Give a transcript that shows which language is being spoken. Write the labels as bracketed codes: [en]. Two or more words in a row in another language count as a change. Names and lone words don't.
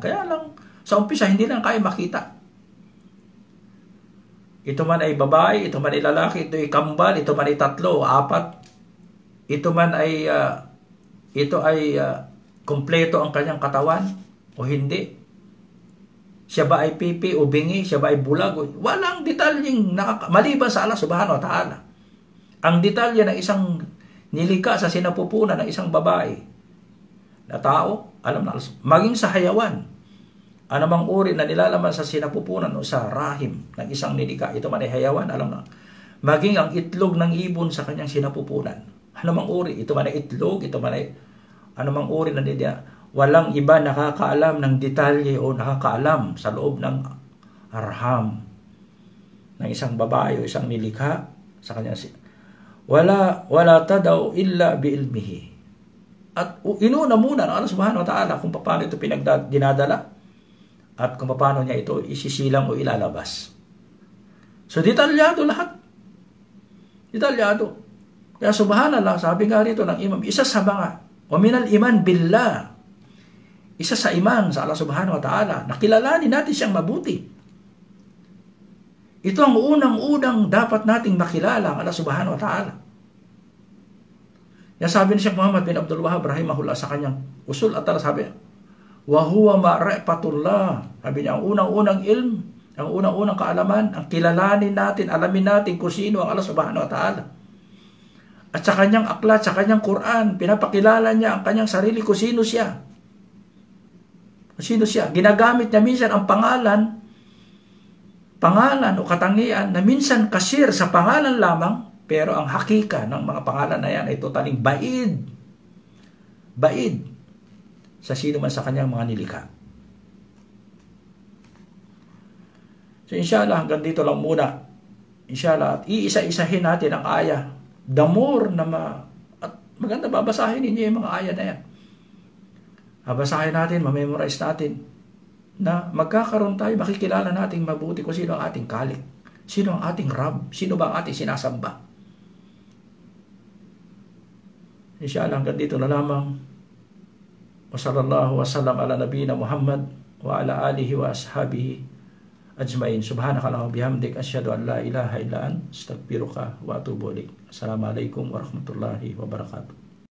[tl] Kaya lang, sa umpisa, hindi lang kaya makita. Ito man ay babae, ito man ay lalaki, ito ay kambal, ito man ay 3 o 4, ito man ay, kumpleto ang kanyang katawan o hindi. Siya ba ay pipi o bingi? Siya ba ay bulag? Walang detalyeng maliban sa Allah [ar] سبحانه وتعالى. [tl] Ang detalye ng isang nilikha sa sinapupunan ng isang babae na tao, alam na Allah. Maging sa hayawan, anumang uri na nilalaman sa sinapupunan o sa rahim ng isang nilikha, ito man ay hayawan, alam na. Maging ang itlog ng ibon sa kanyang sinapupunan, anumang uri, ito man ay itlog, ito man ay anumang uri na nilikha, walang iba nakakaalam ng detalye o nakakaalam sa loob ng arham ng isang babae o isang nilikha sa kanyang [ar] ولا تضع إلا بعلمه. [tl] At inuna muna ng Allah [ar] سبحانه وتعالى [tl] kung paano ito dinadala at kung paano niya ito isisilang o ilalabas. So detalyado lahat. Detalyado. Kaya subhanallah, sabi nga rito ng imam, isa sa mga [ar] ومن الإيمان بالله, [tl] isa sa iman sa Allah [ar] سبحانه وتعالى, [tl] nakilalanin natin siyang mabuti. Ito ang unang-unang dapat nating makilala ang Allah [ar] سبحانه وتعالى. [tl] Yan sabi ni Sheikh Muhammad bin Abdul Wahhab rahimahullah sa kanyang usul at sabi, [ar] وهو معرفة الله. [tl] Sabi niya, ang unang-unang ilm, ang unang-unang kaalaman, ang kilalanin natin, alamin natin kung sino ang Allah [ar] سبحانه وتعالى. [tl] At sa kanyang aklat, sa kanyang Quran, pinapakilala niya ang kanyang sarili kung sino siya. Sino siya? Ginagamit niya minsan ang pangalan o katangian na minsan kasir sa pangalan lamang, pero ang hakika ng mga pangalan na yan ay totaling baid sa sino man sa kanyang mga nilikha. So inshallah, hanggang dito lang muna. Inshallah, at iisa-isahin natin ang aya. [en] The more [tl] na at maganda babasahin ninyo yung mga aya na yan. Babasahin natin, mamemorize natin na magkakaroon tayo, makikilala natin mabuti kung sino ang ating kalik, sino ang ating Rab, sino ba ang ating sinasamba. Inshallah, hanggang dito na lamang. [ar] وصلى الله وسلم على نبينا محمد وعلى آله وأصحابه أجمعين. سبحانك اللهم وبحمدك أشهد أن لا إله إلا أنت أستغفرك وأتوب إليك. السلام عليكم ورحمة الله وبركاته.